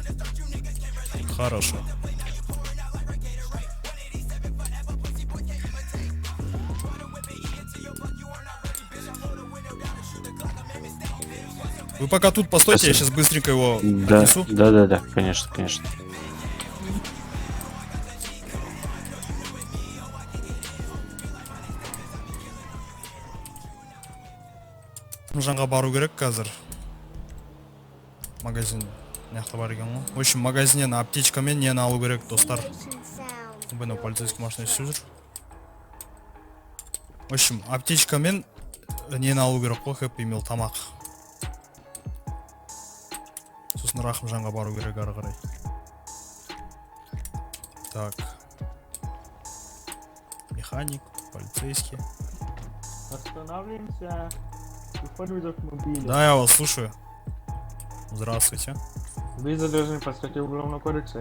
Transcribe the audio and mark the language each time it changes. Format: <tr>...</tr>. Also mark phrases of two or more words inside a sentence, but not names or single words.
<ru>Хорошо. Вы пока тут постойте, я сейчас быстренько его Да, отнесу. да, конечно.</ru> <kk>Жанға бару керек қазір. Магазин мыяқта бар екен ғой.</kk> <ru>В общем,</ru> <kk>магазиннен аптечкамен нені алу керек, достар. Бұны полицейский машина түсіп жүр.</kk> <ru>В общем,</ru> <kk>аптечкамен нені алу керек қой, хэппи мил тамақ. Сосын Рахымжанға бару керек ары қарай.</kk> <ru>Так. Механик, полицейский. Останавливаемся. Выходим из автомобиля. Да, я вас слушаю. Здравствуйте. Вы задержаны по статье Уголовного кодекса.</ru>